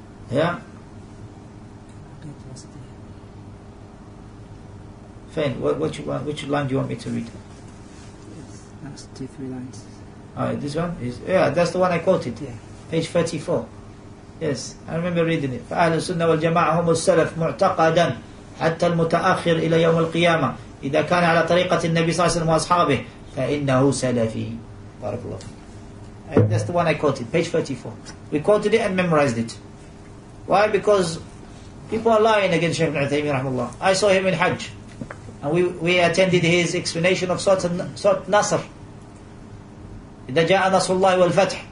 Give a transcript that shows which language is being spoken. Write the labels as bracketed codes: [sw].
[en] Yeah. Fine. Which line do you want me to read? That's 2-3 lines. This one is that's the one I quoted. Yeah. Page 34. Yes, I remember reading it. [ar] فأهل السنة والجماعة هم السلف معتقدا حتى المتأخر إلى يوم القيامة إذا كان على طريقة النبي صلى الله عليه وسلم وأصحابه فإنه سلفي. بارك الله فيك. [en] That's the one I quoted. Page 34. We quoted it and memorized it. Why? Because people are lying against Shaykh Ibn Uthaymeen rahimahullah. I saw him in Hajj, and we attended his explanation of Surat Nasr. [ar] إِذَا جَاءَ نَصْرُ اللَّهِ وَالْفَتْحِ.